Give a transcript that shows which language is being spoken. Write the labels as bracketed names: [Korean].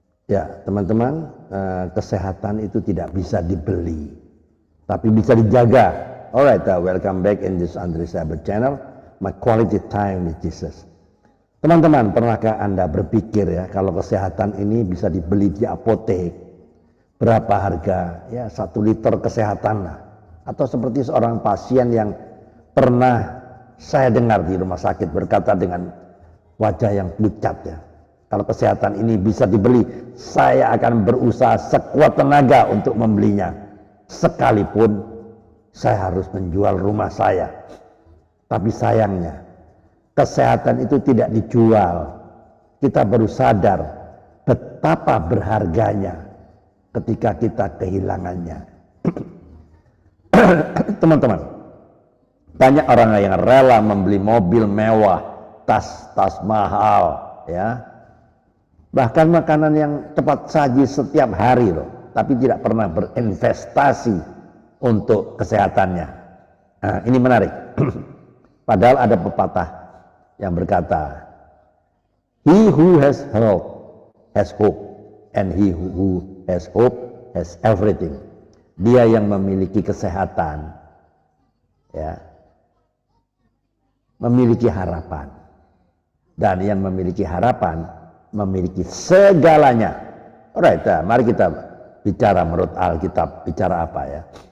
[Indonesian] Ya, teman-teman, kesehatan itu tidak bisa dibeli, tapi bisa dijaga. [English] Alright, welcome back in this Andre Saber channel, my quality time with Jesus. [Indonesian] Teman-teman, pernahkah Anda berpikir ya, kalau kesehatan ini bisa dibeli di apotek? Berapa harga? Ya, 1 liter kesehatan lah. Atau seperti seorang pasien yang pernah saya dengar di rumah sakit berkata dengan wajah yang pucat ya, kalau kesehatan ini bisa dibeli, saya akan berusaha sekuat tenaga untuk membelinya, sekalipun saya harus menjual rumah saya. Tapi sayangnya kesehatan itu tidak dijual. Kita baru sadar betapa berharganya ketika kita kehilangannya. Teman-teman, banyak orang yang rela membeli mobil mewah, tas mahal, ya, bahkan makanan yang cepat saji setiap hari loh, tapi tidak pernah berinvestasi untuk kesehatannya. Nah, ini menarik. Padahal ada pepatah yang berkata, [English] "He who has health has hope, and he who has hope has everything." [Indonesian] Dia yang memiliki kesehatan, ya, memiliki harapan, dan yang memiliki harapan memiliki segalanya. Alright, mari kita bicara menurut Alkitab. Bicara apa ya?